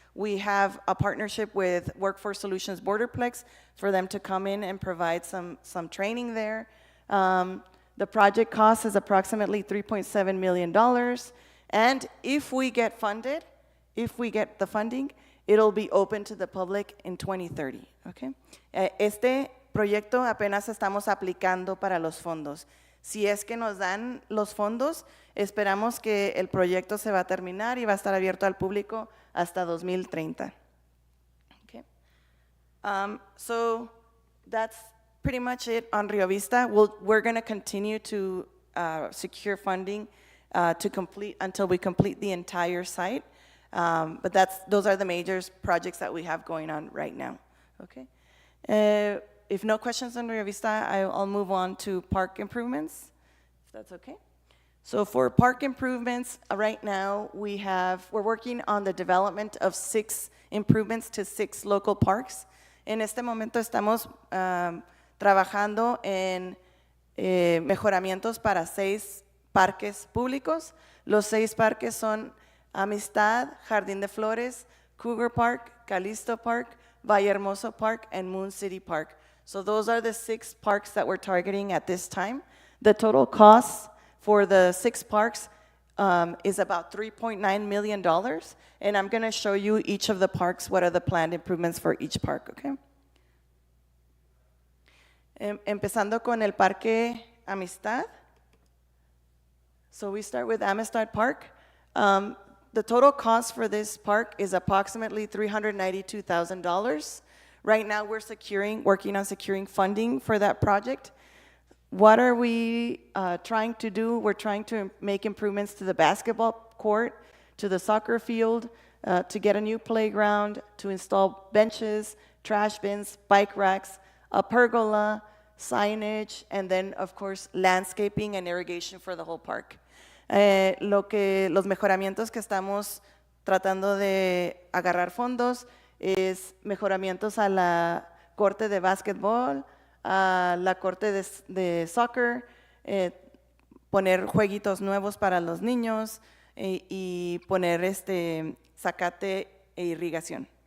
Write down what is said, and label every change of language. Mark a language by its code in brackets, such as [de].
[en] We have a partnership with Workforce Solutions Borderplex for them to come in and provide some training there. The project cost is approximately $3.7 million. And if we get funded, if we get the funding, it'll be open to the public in 2030, okay? [es] Este proyecto apenas estamos aplicando para los fondos. Si es que nos dan los fondos, esperamos que el proyecto se va a terminar y va a estar abierto al público hasta 2030. [en] Okay. So that's pretty much it on Rio Vista. We're going to continue to secure funding to complete until we complete the entire site. But those are the major projects that we have going on right now. Okay. If no questions on Rio Vista, I'll move on to park improvements, if that's okay. So for park improvements, right now we're working on the development of 6 improvements to 6 local parks. [es] En este momento estamos trabajando en mejoramientos para 6 parques públicos. Los 6 parques son Amistad, Jardín de Flores, Cougar Park, Calisto Park, Valle Hermoso Park, and Moon City Park. [en] So those are the 6 parks that we're targeting at this time. The total cost for the 6 parks is about $3.9 million. And I'm going to show you each of the parks, what are the planned improvements for each park, okay? [es] Empezando con el Parque Amistad. [en] So we start with Amistad Park. The total cost for this park is approximately $392,000. Right now, we're working on securing funding for that project. What are we trying to do? We're trying to make improvements to the basketball court, to the soccer field, to get a new playground, to install benches, trash bins, bike racks, a pergola, signage, and then, of course, landscaping and irrigation for the whole park. [es] Los mejoramientos que estamos tratando de agarrar fondos es mejoramientos a la corte de básquetbol, a la corte de soccer, poner jueguitos nuevos para los niños y poner zacate e irrigación.